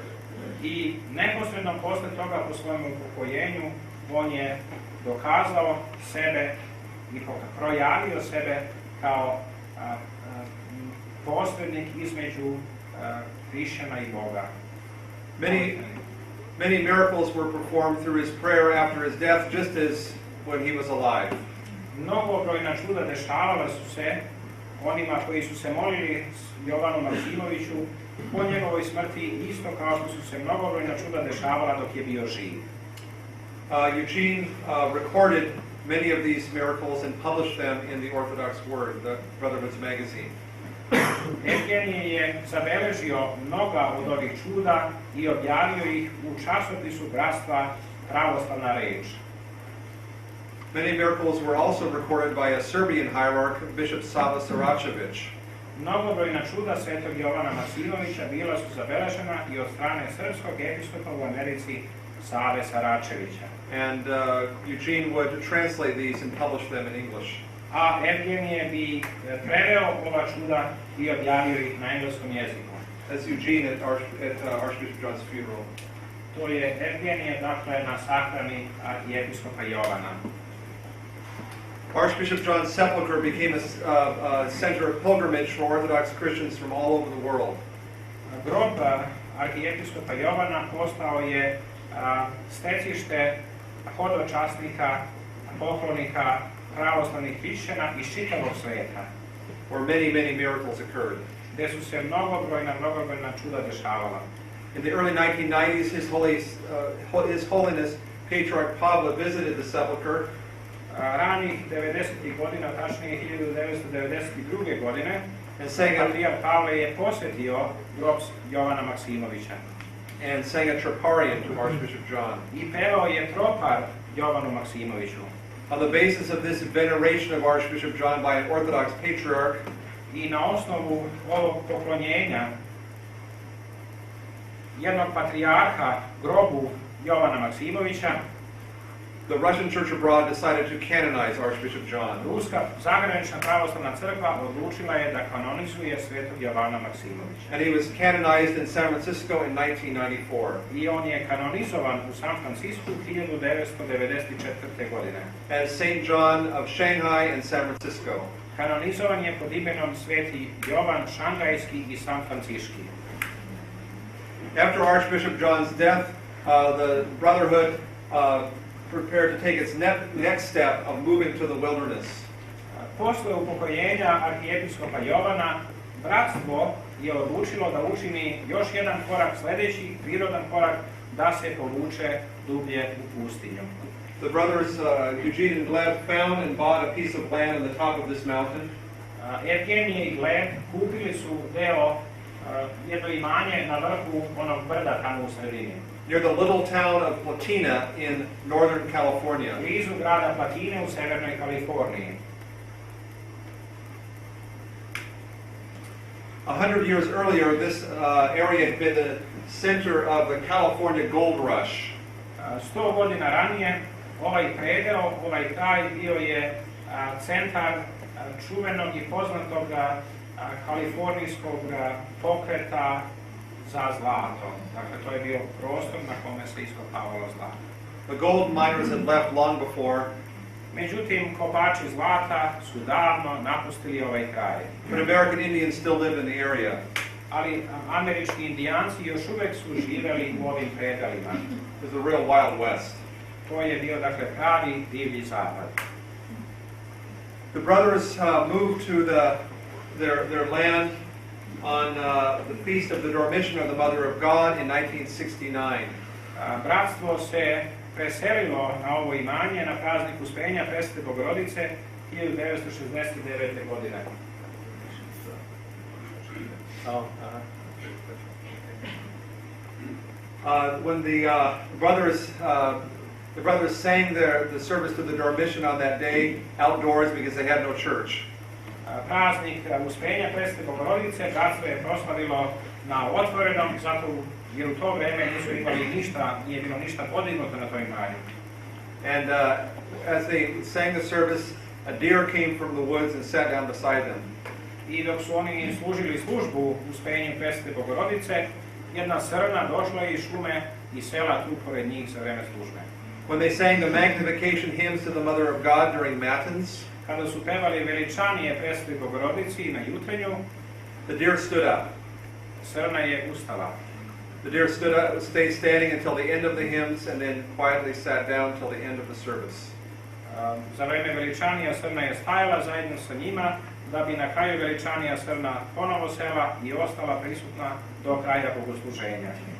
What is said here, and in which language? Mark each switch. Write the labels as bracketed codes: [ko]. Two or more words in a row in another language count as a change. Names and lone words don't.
[sr] I neposredno posle toga, po svojem upokojenju, on je dokazao sebe i projavio sebe kao posrednik između hrišćana i Boga. [en] Many miracles were performed through his prayer after his death, just as when he was alive. [sr] Mnogobrojna čuda dešavala su se onima koji su se molili Jovanu Maksimoviću po njegovoj smrti, isto kao što su se mnogobrojna čuda dešavala dok je bio živ. [en] Eugene recorded many of these miracles and published them in the Orthodox Word, the Brotherhood's magazine. [sr] Evgenije je zabeležio mnoga od ovih čuda i objavio ih u časopisu bratstva Pravoslavna reč. [en] Many miracles were also recorded by a Serbian hierarch, Bishop Sava Saracevic. [sr] Mnogobrojna čuda svetog Jovana Maksimovića bila su zabeležena i od strane srpskog episkopa u Americi Save Saračevića. [en] And Eugene would translate these and publish them in English. [sr] A Evgenije bi preveo ova čuda i objavio ih na engleskom jeziku. [en] That's Eugene at Archbishop John's funeral. [sr] To je Evgenije, dakle, na sahrani arhijepiskopa Jovana. [en] Archbishop John's sepulchre became a center of pilgrimage for Orthodox Christians from all over the world. [sr] Grob arhijepiskopa Jovana postao je stecište hodočasnika, poklonika pravoslavnih hrišćana iz čitavog sveta. [en] Where many miracles occurred. [sr] Gde su se mnogobrojna čuda dešavala. [en] In the early 1990s, His Holiness Patriarch Pavle visited the sepulchre. [sr] Ranih 90. godina, tačnije 1992. godine, [en] and sang [sr] patrijarh Pavle je posvetio grob Jovana Maksimovića. [en] And sang a troparion to Archbishop John. [sr] I pevao je tropar Jovanu Maksimoviću. [en] On the basis of this veneration of Archbishop John by an Orthodox patriarch, [sr] I na osnovu ovog poklonjenja jednog patrijarha, grobu Jovana Maksimovića, [en] the Russian Church abroad decided to canonize Archbishop John. [sr] Ruska zagranična pravoslavna crkva odlučila je da kanonizuje svetog Jovana Maksimovića. [en] And he was canonized in San Francisco in 1994. [sr] I on je kanonizovan u San Francisku 1994. godine. [en] As St. John of Shanghai and San Francisco. [sr] Kanonizovan je pod imenom Sveti Jovan Šangajski i San Franciški. [en] After Archbishop John's death, the Brotherhood prepared to take its next step of moving to the wilderness. [sr] Posle upokojenja arhijepiskopa Jovana, bratstvo je odlučilo da učini još jedan korak, sljedeći prirodan korak, da se povuče dublje u pustinju. [en] The brothers Eugene and Gleb found and bought a piece of land on the top of this mountain. [sr] Evgenije i Gleb kupili su jedno imanje na vrhu onog brda tamo u sredini. [en] Near the little town of Platina in northern California. [sr] Blizu grada Platine u severnoj Kaliforniji. [en] 100 years earlier, this area had been the center of the California gold rush. [sr] 100 godina ranije, ovaj predeo, ovaj kraj bio je centar čuvenog i poznatog kalifornijskog pokreta za zlato. Dakle, to je bio prostor na kome se iskopavalo zlato. [en] The gold miners had left long before. [sr] Međutim, kopači zlata su davno napustili ovaj kraj. [en] But American Indians still lived in the area. [sr] Ali američki indijanci još uvek su živeli u ovim predelima. [en] It was a real Wild West. [sr] To je bio, dakle, pravi divlji zapad. [en] The brothers moved to their land on the feast of the Dormition of the Mother of God in 1969. [sr] Bratstvo se preselilo na ovo imanje na praznik Uspenja Presvete Bogorodice 1969. godine. [en] When the brothers sang the service to the Dormition on that day outdoors because they had no church. [sr] Praznik Uspenja Presvete Bogorodice bratstvo je proslavilo na otvorenom, zato jer u to vreme nisu imali ništa, nije bilo ništa podignuto na tom imanju. [en] And as they sang the service, a deer came from the woods and sat down beside them. [sr] I dok su oni služili službu Uspenju Presvete Bogorodice, jedna srna došla iz šume i sela tu pored njih za vreme službe. [en] When they sang the magnification hymns to the Mother of God during Matins, [sr] kada su pevali veličanije Presvetoj Bogorodici na jutrenju, [en] the deer stood up. [sr] Srna je ustala. [en] The deer stood up, stayed standing until the end of the hymns, and then quietly sat down till the end of the service. [sr] Za vreme veličanija srna je stajala zajedno sa njima, da bi na kraju veličanija srna ponovo sela i ostala prisutna do kraja bogosluženja.